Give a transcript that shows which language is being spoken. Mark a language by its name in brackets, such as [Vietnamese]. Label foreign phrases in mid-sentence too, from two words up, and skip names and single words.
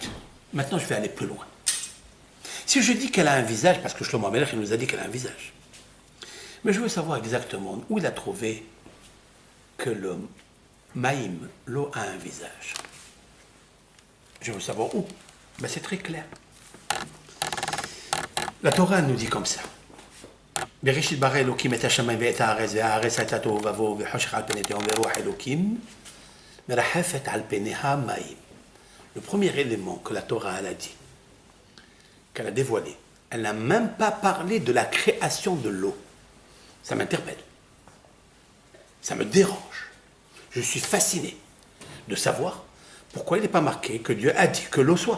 [French] Maintenant, je vais aller plus loin. Si je dis qu'elle a un visage, parce que Shlomo HaMelech nous a dit qu'elle a un visage, mais je veux savoir exactement où il a trouvé que le maïm, l'eau, a un visage. Je veux savoir où. Ben, c'est très clair. La Torah nous dit comme ça. [Hebrew] בראשית ברא אלוקים את השמיים ואת הארץ והארץ הייתה תוהו ובוהו וחושך על פני תהום ורוח אלוקים מרחפת על פניה מים. [French] Le premier élément que la Torah elle a dit, qu'elle a dévoilé, elle n'a même pas parlé de la création de l'eau. Ça m'interpelle. Ça me dérange. Je suis fasciné de savoir pourquoi il n'est pas marqué que Dieu a dit que l'eau soit.